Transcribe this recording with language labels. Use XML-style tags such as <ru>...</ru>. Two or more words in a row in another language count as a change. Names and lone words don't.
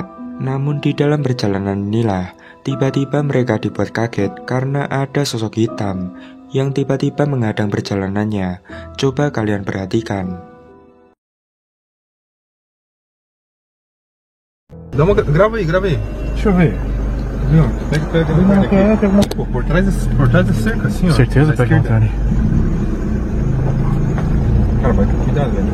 <id>Namun di dalam perjalanan inilah, tiba-tiba mereka dibuat kaget karena ada sosok hitam yang tiba-tiba menghadang perjalanannya. Coba kalian perhatikan.</id> <pt>Grava aí. Deixa eu ver. Pega aqui. Pô, por trás da cerca, assim, ó. Certeza, pega um cara. Cara, vai com cuidado, velho.</pt>